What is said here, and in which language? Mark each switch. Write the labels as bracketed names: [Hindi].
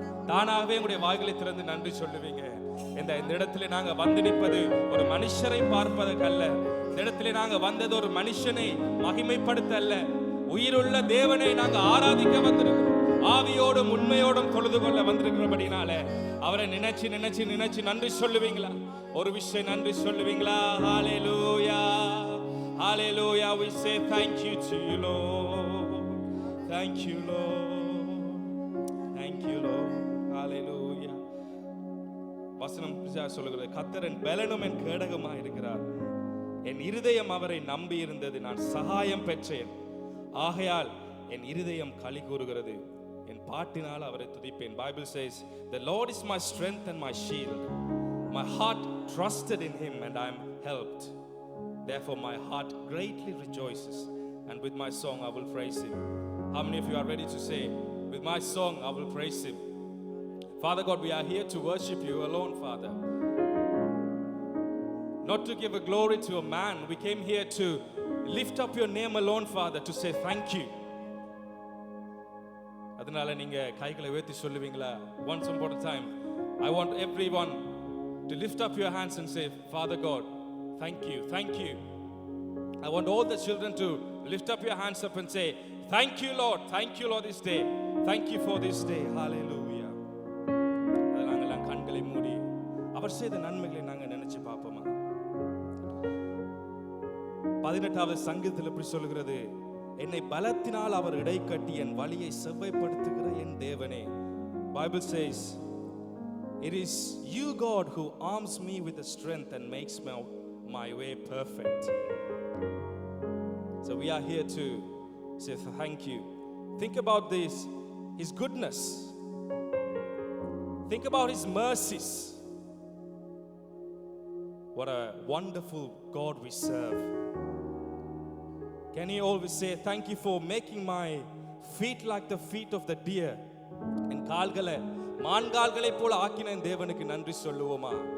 [Tamil] தானாகவே உங்களுடைய வாய்களை திறந்து நன்றி சொல்லுவீங்க. இந்த இடத்துல நாங்க வந்து நிற்பது ஒரு மனுஷரை பார்ப்பதற்கல்ல. இந்த இடத்துல நாங்க வந்தது ஒரு மனுஷனை மகிமைப்படுத்த அல்ல, உயிருள்ள தேவனை நாங்க ஆராதிக்க வந்திருக்கிறோம். ஆவியோடும் உண்மையோடும் தொழுது கொள்ள வந்திருக்கிறபடினால அவரை நினைச்சு நினைச்சு நினைச்சு நன்றி சொல்லுவீங்களா? ஒரு விஷயம் நன்றி சொல்லுவீங்களா? ஹalleluya hallelujah. [English] We say thank you to you Lord. Thank you Lord. Thank you Lord. Hallelujah. [Tamil] வசனம் சொல்லுகிறது, கர்த்தர் என் பலனும் என் கேடகமாக இருக்கிறார். என் இருதயம் அவரை நம்பி இருந்தது, நான் சகாயம் பெற்றேன். ஆகையால் என் இருதயம் களி கூறுகிறது, என் பாட்டினால் அவரை துதிப்பேன். [English] Bible says, the Lord is my strength and my shield. My heart trusted in him and I am helped. Therefore my heart greatly rejoices, and with my song I will praise him. How many of you are ready to say, with my song I will praise him? Father God, we are here to worship you alone, Father. Not to give a glory to a man. We came here to lift up your name alone, Father, to say thank you. [Tamil] அதனால நீங்க கைகளை உயர்த்தி சொல்லுவீங்களா? [English] Once upon a time, I want everyone to lift up your hands and say, Father God, thank you, thank you. I want all the children to lift up your hands up and say, thank you Lord, thank you Lord this day, thank you for this day. Hallelujah. [Tamil] நாங்கெல்லாம் கண்களை மூடி அவர் செய்த நன்மைகளை நாங்க நினைச்சு பார்ப்போமா? 18வது சங்கீதத்தில் எப்படி சொல்லுகிறது, என்னை பலத்தினால் அவர் இடை கட்டி என் வழியை செவ்வாய்ப்படுத்துகிற என் தேவனே. [English] Bible says, it is you God who arms me with the strength and makes my way perfect. So we are here to say thank you. Think about this, his goodness. Think about his mercies. What a wonderful God we serve. Can you always say thank you for making my feet like the feet of the deer? [Tamil] என் கால்களை மான்கால்களை போல ஆக்கின தேவனுக்கு நன்றி சொல்லுவோமா?